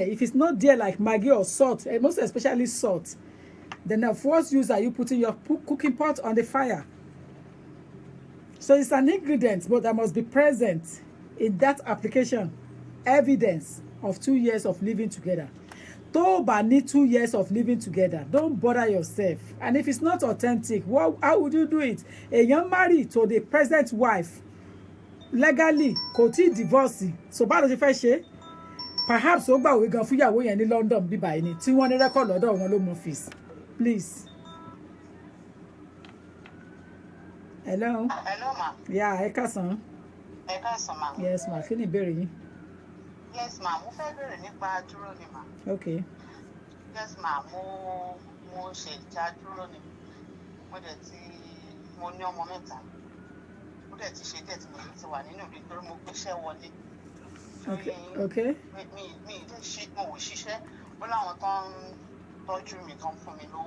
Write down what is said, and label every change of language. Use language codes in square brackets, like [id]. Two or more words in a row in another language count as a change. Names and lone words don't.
[en] If it's not there, like Maggi or salt, and most especially salt, then of what use are you putting your cooking pot on the fire? So it's an ingredient, but that must be present in that application. Evidence of 2 years of living together. [yo] Tó bá ní [en] 2 years of living together, don't bother yourself. And if it's not authentic, how would you do it? Èèyàn marry to the present wife legally, [yo] kò tí divorce. So bá ló ṣe fẹ́ ṣe? Perhaps ó gbàwé gan fún ìyàwó yẹn ní London bí báyìí ni tí wọ́n ní record lọ́dọ̀ wọn ló mú office. [en] Please. Hello. Hello, ma. Yeah, [yo] ẹ káàsán. Ẹ káàsán, ma. [en] Yes, ma. [yo] Kí ni ìbéèrè yín? [en] Yes, ma. [yo] Mo fẹ́ bẹ̀rẹ̀ nípa dúró ni, ma. [en] Okay. Yes, ma. [yo] Mo ṣe ìjà dúró ni. Mo ní ọmọ mẹ́ta. Mo dẹ̀ ti ṣe díẹ̀ tí mo ti wà nínú ìlú torí mo gbéṣẹ́ wọlé. [en] Okay. [yo] Mi ò ṣiṣẹ́. Ó láwọn tó ń tọ́jú mi tó ń fún mi lówó.